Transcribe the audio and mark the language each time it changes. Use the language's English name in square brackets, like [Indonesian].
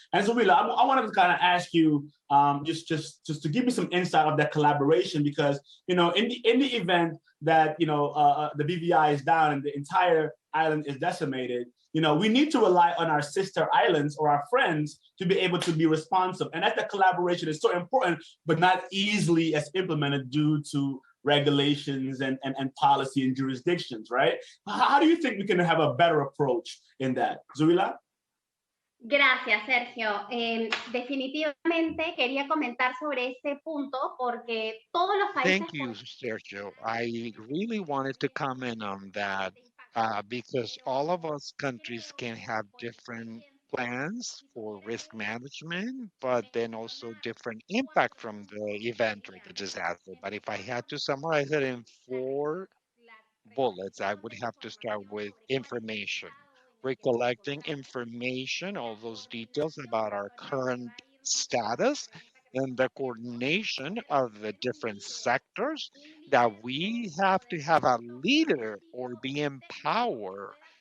[English] And so, Willa, I wanted to kind of ask you just to give me some insight of that collaboration, because in the event that the BVI is down and the entire island is decimated, we need to rely on our sister islands or our friends to be able to be responsive. And that the collaboration is so important, but not easily as implemented due to regulations and policy and jurisdictions, right? How do you think we can have a better approach in that? Zuila? [Spanish] Gracias, Sergio. Definitivamente quería comentar sobre este punto porque todos los países. [English] Thank you, Sergio. I really wanted to comment on that because all of us countries can have different plans for risk management, but then also different impact from the event or the disaster. But if I had to summarize it in four bullets, I would have to start with information, recollecting information, all those details about our current status, and the coordination of the different sectors, that we have to have a leader or be empowered,